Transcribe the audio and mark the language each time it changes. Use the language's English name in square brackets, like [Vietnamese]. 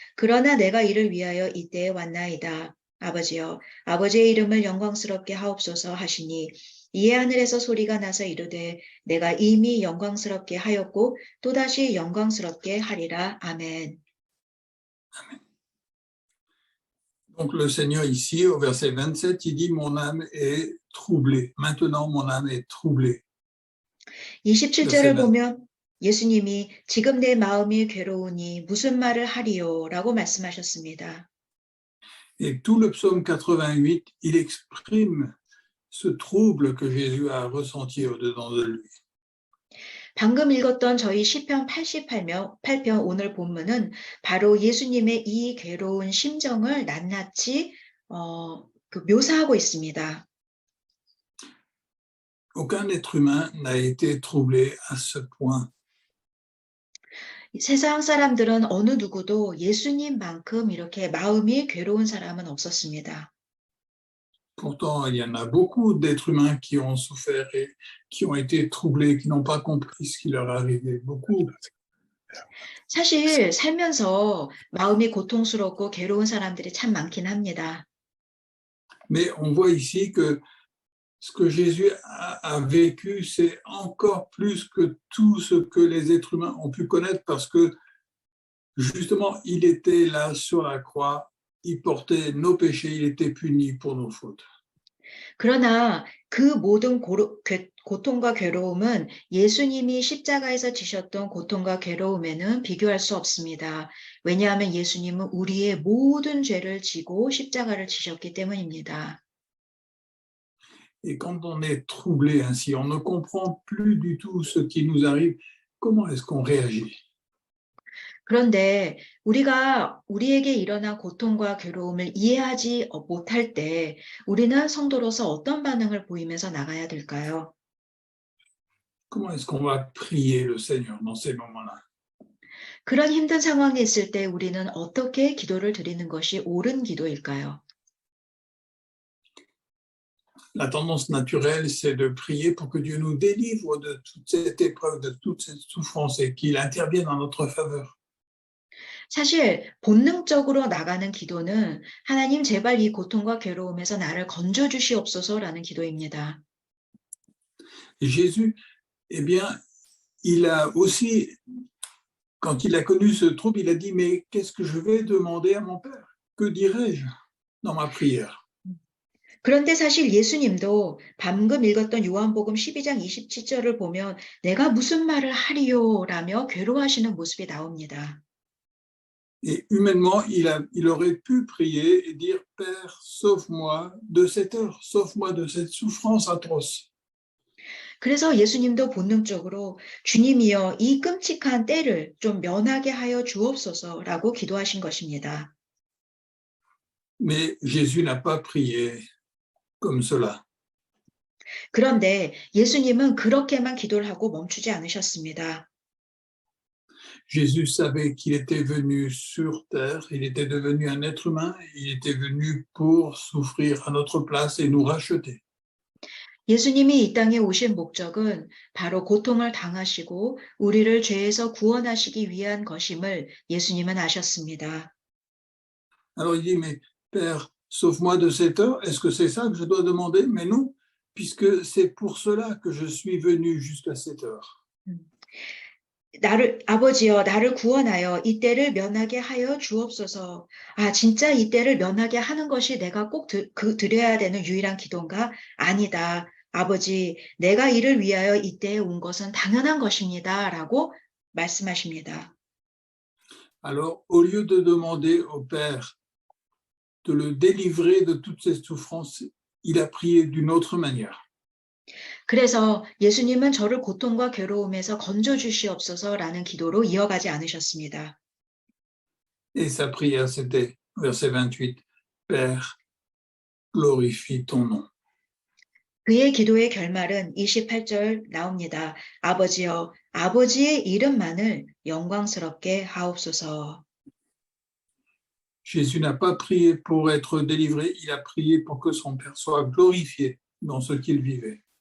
[Korean] 그러나 내가 이를 위하여 이때에 왔나이다. 아버지여 아버지의 이름을 영광스럽게 하옵소서 하시니 이에 하늘에서 소리가 나서 이르되 내가 이미 영광스럽게 하였고 또다시 영광스럽게 하리라. 아멘. [French] Donc le Seigneur ici, au verset 27, il dit « Mon âme est troublée. Maintenant, mon âme est troublée. » [Korean] 27절을 보면 예수님이 지금 내 마음이 괴로우니 무슨 말을 하리요? 라고 말씀하셨습니다. [French] Et tout le psaume 88, il exprime ce trouble que Jésus a ressenti au-dedans de lui. [Korean] 방금 읽었던 저희 시편 88편 오늘 본문은 바로 예수님의 이 괴로운 심정을 낱낱이 묘사하고 있습니다. [French] Aucun être humain n'a été troublé à ce point. [Korean] 세상 사람들은 어느 누구도 예수님만큼 이렇게 마음이 괴로운 사람은 없었습니다. [French] Pourtant, il y en a beaucoup d'êtres humains qui ont souffert et qui ont été troublés, qui n'ont pas compris ce qui leur arrivait. Beaucoup. [Korean] 사실 살면서 마음이 고통스럽고 괴로운 사람들이 참 많긴 합니다. [French] Mais on voit ici que ce que Jésus a vécu, c'est encore plus que tout ce que les êtres humains ont pu connaître parce que justement, il était là sur la croix, il portait nos péchés, il était puni pour nos fautes. [Korean] 그러나 그 모든 고통과 괴로움은 예수님이 십자가에서 지셨던 고통과 괴로움에는 비교할 수 없습니다. 왜냐하면 예수님은 우리의 모든 죄를 지고 십자가를 지셨기 때문입니다. [French] Et quand on est troublé ainsi, on ne comprend plus du tout ce qui nous arrive, comment est-ce qu'on réagit? [Korean] 그런데 우리가 우리에게 일어난 고통과 괴로움을 이해하지 못할 때 우리는 성도로서 어떤 반응을 보이면서 나가야 될까요? [French] Comment est-ce qu'on va prier le Seigneur dans ces moments-là? [Korean] 그런 힘든 상황에 있을 때 우리는 어떻게 기도를 드리는 것이 옳은 기도일까요? [French] La tendance naturelle, c'est de prier pour que Dieu nous délivre de toute cette épreuve, de toute cette souffrance et qu'il intervienne en notre faveur. [Korean] 사실 본능적으로 나가는 기도는 하나님 제발 이 고통과 괴로움에서 나를 건져 주시옵소서라는 기도입니다. [French] Et Jésus, eh bien, il a aussi, quand il a connu ce trouble, il a dit, mais qu'est-ce que je vais demander à mon Père? Que dirai-je dans ma prière? [Korean] 그런데 사실 예수님도 방금 읽었던 요한복음 12장 27절을 보면 내가 무슨 말을 하리요라며 괴로워하시는 모습이 나옵니다. [French] Et humainement, il aurait pu prier et dire, Père, sauve-moi de cette heure, sauve-moi de cette souffrance atroce. [Korean] 그래서 예수님도 본능적으로 주님이여 이 끔찍한 때를 좀 면하게 하여 주옵소서라고 기도하신 것입니다. [French] Mais Jésus n'a pas prié comme cela. [Korean] 그런데 예수님은 그렇게만 기도를 하고 멈추지 않으셨습니다. [French] Jésus savait qu'il était venu sur terre, il était devenu un être humain, il était venu pour souffrir à notre place et nous racheter. [Korean] 예수님이 이 땅에 오신 목적은 바로 고통을 당하시고 우리를 죄에서 구원하시기 위한 것임을 예수님은 아셨습니다. [French] Alors il dit, mais Père, sauve-moi de cette heure, est-ce que c'est ça que je dois demander? Mais non, puisque c'est pour cela que je suis venu jusqu'à cette heure. [Korean] 아버지여, 나를 구원하여 이 때를 면하게 하여 주옵소서. 아, 진짜 이 때를 면하게 하는 것이 내가 꼭 드려야 되는 유일한 기도인가? 아니다. 아버지, 내가 이를 위하여 이 때에 온 것은 당연한 것입니다. 라고 말씀하십니다. [French] Alors, au lieu de demander au Père de le délivrer de toutes ces souffrances, il a prié d'une autre manière. [Korean] 그래서 예수님은 저를 고통과 괴로움에서 건져 주시옵소서라는 기도로 이어가지 않으셨습니다. [French] Et sa prière, c'était, verset 28, Père, glorifie ton nom. [Korean] 그의 기도의 결말은 28절 나옵니다. 아버지여, 아버지의 이름만을 영광스럽게 하옵소서. [French] Jésus n'a pas prié pour être délivré, il a prié pour que son Père soit glorifié dans ce qu'il vivait.